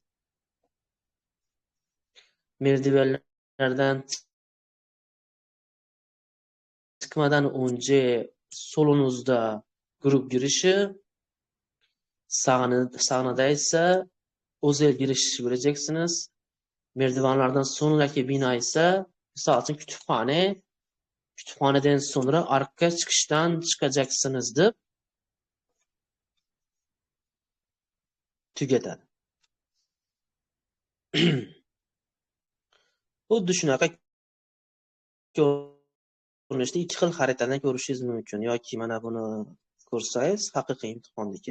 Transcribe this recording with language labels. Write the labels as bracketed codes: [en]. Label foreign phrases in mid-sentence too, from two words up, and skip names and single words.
[tr] Merdivenlerden çıkmadan önce solunuzda grup girişi, sağınızda ise özel giriş göreceksiniz. Merdivenlerden sonraki bina ise misal için kütüphane. Kütüphaneden sonra arka çıkıştan çıkacaksınız [uz] deb tugatadi. Xuddi shunaqa ko'rinishda ikki xil xaritadan ko'rishingiz mumkin. Yoki mana buni ko'rsangiz, haqiqiy imtihonniki.